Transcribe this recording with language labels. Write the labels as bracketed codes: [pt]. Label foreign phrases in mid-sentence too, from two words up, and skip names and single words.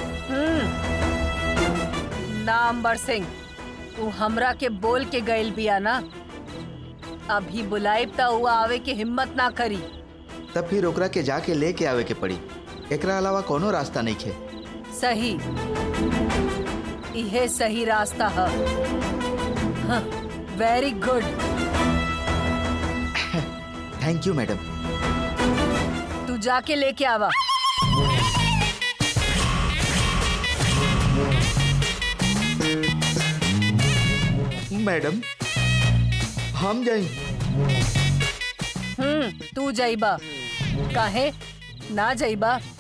[bho] ना अंबर सिंह, उ हमरा के बोल के गइल बिया ना। अभी बुलाइब त उ आवे के हिम्मत ना करी। तब फिर ओकरा के जाके लेके आवे के पड़ी। एकरा अलावा कोनो रास्ता नहीं खे। सही, इहे सही रास्ता है। [en] Very good. Thank you madam. [bho] तू जाके लेके आवा। मैडम हम जाई। तू जाइबा काहे ना जाइबा?